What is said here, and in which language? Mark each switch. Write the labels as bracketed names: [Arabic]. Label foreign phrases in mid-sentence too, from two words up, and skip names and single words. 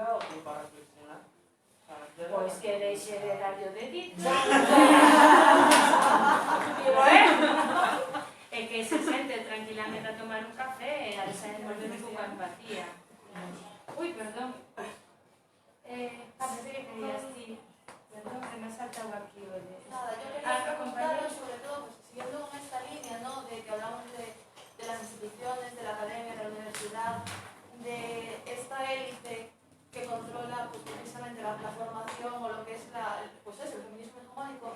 [Spanish] tiempo a reflexionar. O sea, yo no- [Galician] Pois que deixe de darlle o dedito. [Spanish] Ya. [Galician] Digo, E que se sente tranquilamente a tomar un café e a desenvolver un pouco a empatía. Ui, perdón. Parece que querías ti. [Spanish] Perdón, que me ha saltado aquí o de... Nada, yo quería Ah, preguntaros compañero. sobre todo, pues, siguiendo con esta línea, ¿no? De que hablamos de las instituciones, de la academia, de la universidad, de esta élite que controla pues, precisamente la formación o lo que es pues eso, el feminismo hegemónico.